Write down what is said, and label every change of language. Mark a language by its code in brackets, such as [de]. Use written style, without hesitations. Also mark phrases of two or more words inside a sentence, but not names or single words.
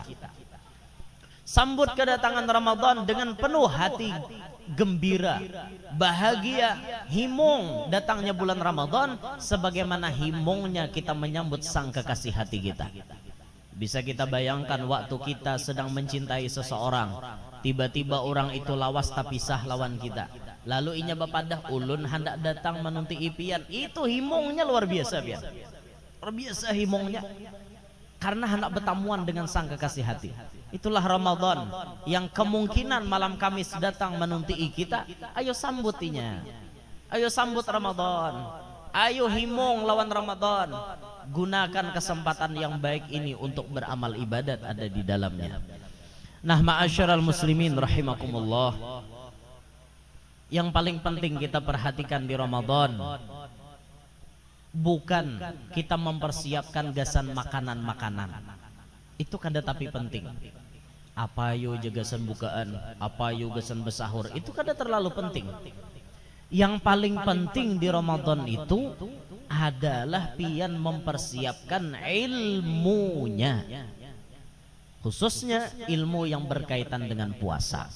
[id] Sambut kedatangan Ramadan dengan penuh hati gembira, bahagia, himung datangnya bulan Ramadan, sebagaimana himungnya kita menyambut sang kekasih hati kita. [bjn] Bisa kita bayangkan waktu kita sedang mencintai seseorang, tiba-tiba orang itu lawas tapi sah lawan kita, lalu inya bapadah ulun hendak datang menunti ipian, itu himungnya luar biasa pian. [id] Luar biasa himungnya, karena hendak bertamuan dengan sang kekasih hati. Itulah Ramadan yang kemungkinan malam Kamis datang menunti kita. [bjn] Ayo sambutinya, ayo sambut Ramadan, ayo himung lawan Ramadan. [id] Gunakan kesempatan yang baik ini untuk beramal ibadat ada di dalamnya. Nah [ar] معاشر المسلمين رحمكم الله, [id] yang paling penting kita perhatikan di Ramadan bukan kita mempersiapkan gasan makanan-makanan. [bjn] Itu kada tapi penting. Apa yo jagasan bukaan, apa yo gasan besahur, itu kada terlalu penting. [id] Yang paling penting di Ramadan itu adalah pian mempersiapkan ilmunya, khususnya ilmu yang berkaitan dengan puasa.